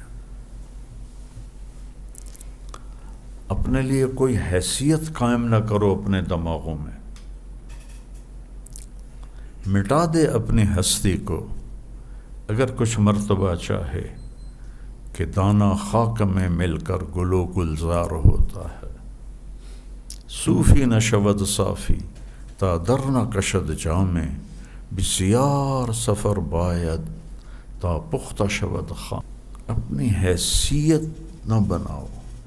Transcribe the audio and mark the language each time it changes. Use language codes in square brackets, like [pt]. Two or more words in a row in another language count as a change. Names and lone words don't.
[ur] اپنے لیے کوئی حیثیت قائم نہ کرو اپنے دماغوں میں، مٹا دے اپنی ہستی کو۔ اگر کچھ مرتبہ چاہے کہ دانا خاک میں مل کر گلو گلزار ہوتا ہے. [fa] صوفی نہ شود صافی تا در نہ کشد جامے، بسیار سفر باید تا پختہ شود خام. [ur] اپنی حیثیت نہ بناؤ،